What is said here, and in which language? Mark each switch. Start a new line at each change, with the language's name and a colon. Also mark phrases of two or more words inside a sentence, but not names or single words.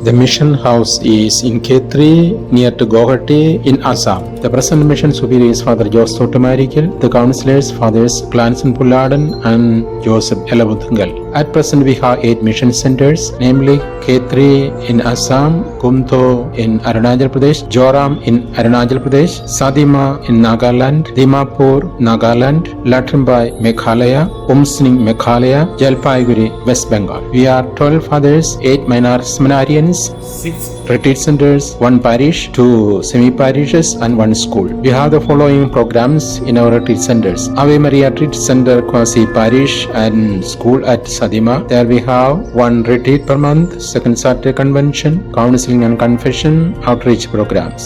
English: The mission house is in K3 near to Guwahati in Assam. The present mission superior is Father Joseph Sotomarikil. The councillors Fathers Clanson Pulladan and Joseph Elabuthungal. At present we have 8 mission centers, namely K3 in Assam, Gumto in Arunachal Pradesh, Joram in Arunachal Pradesh, Sadima in Nagaland, Dimapur, Nagaland, Latrimbai, Meghalaya, Umsning, Meghalaya, Jalpaiguri, West Bengal. We are 12 fathers, 8 minor seminarians, 6 retreat centers, 1 parish, 2 semi-parishes and 1 school. We have the following programs in our retreat centers. Ave Maria Retreat Center, Quasi Parish and School at Sadima. There we have 1 retreat per month, second Saturday convention, counseling and confession, outreach programs.